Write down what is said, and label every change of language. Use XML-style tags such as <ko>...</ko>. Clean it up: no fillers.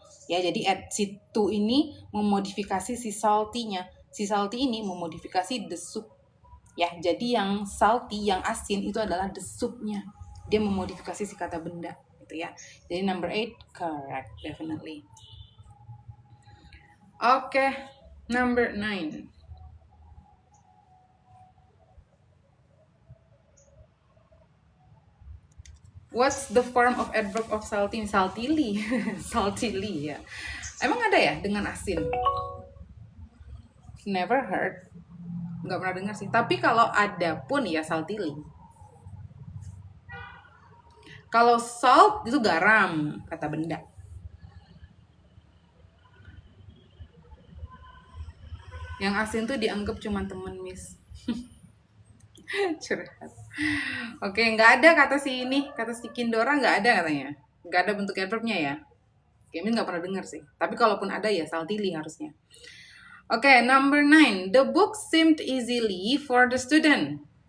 <id>Ya, jadi si to ini memodifikasi si salty-nya. Si salty ini memodifikasi the soup. Ya, jadi yang salty, yang asin itu adalah the soup-nya. Dia memodifikasi si kata benda gitu ya.</id> <en>Jadi number 8 correct, definitely.</en> <id>Oke, number 9.</id> <en>What's the form of adverb of salty? Saltily. Saltily ya.</en> <id>Emang ada ya dengan asin?</id> <en>Never heard.</en> <id>Nggak pernah dengar sih. Tapi kalau ada pun ya saltily. Kalau salt itu garam, kata benda. Yang asin tuh dianggap cuma temen, Miss. Curhat. Oke, nggak ada kata si Kindora, nggak ada katanya. Nggak ada bentuk adverbnya ya. Kayaknya nggak pernah dengar sih. Tapi kalaupun ada ya saltily harusnya. Oke, number 9.</id> <en>The book seemed easily for the student.</en>